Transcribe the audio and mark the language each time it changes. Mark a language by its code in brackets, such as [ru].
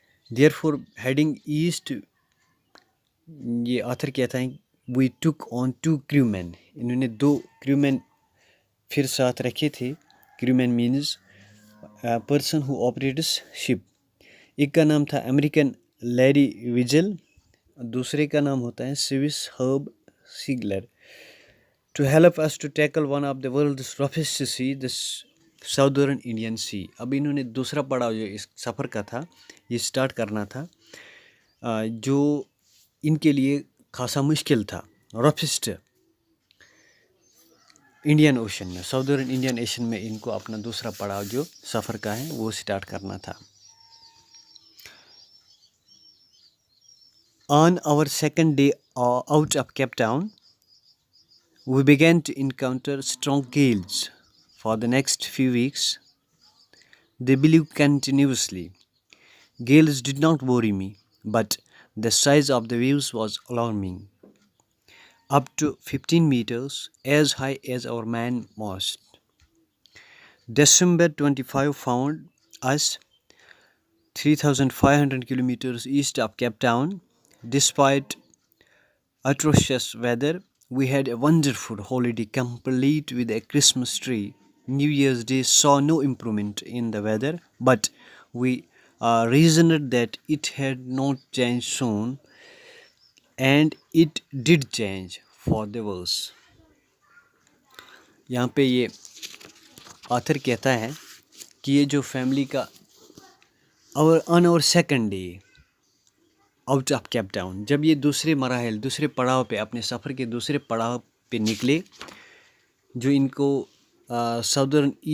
[en] therefore heading east [ur] یہ author کہتا ہے [en] We took on 2 crewmen. [ur] انہوں نے 2 کریو مین پھر ساتھ رکھے تھے. [en] Crewman means person who operates ship. [ur] ایک کا نام تھا امریکن لیری ویجل، دوسرے کا نام ہوتا ہے Swiss herb سیگلر. [en] To help us to tackle one of the world's roughest sea the southern Indian sea. [ur] اب انہوں نے دوسرا پڑاؤ جو اس سفر کا تھا یہ سٹارٹ کرنا تھا جو ان کے لیے خاصا مشکل تھا. رفسٹ انڈین اوشن میں، ساؤدرن انڈین اوشن میں ان کو اپنا دوسرا پڑاؤ جو سفر کا ہے وہ سٹارٹ کرنا تھا. [en] On our second day out of Cape Town, we began to encounter strong gales. For the next few weeks, they blew continuously. Gales did not worry me, but the size of the waves was alarming. Up to 15 meters, as high as our mainmast. December 25 found us 3,500 kilometers east of Cape Town. Despite atrocious weather, we had a wonderful holiday complete with a Christmas tree. New Year's Day saw no improvement in the weather, but we reasoned that it had not changed soon, and it did change for the worse. [ur] یہاں پہ یہ author کہتا ہے کہ یہ جو family کا [en] آن اور second day out of Cape Town, [ur] جب یہ دوسرے مراحل دوسرے پڑاؤ پہ اپنے سفر کے دوسرے پڑاؤ پہ نکلے جو ان کو ساؤدرن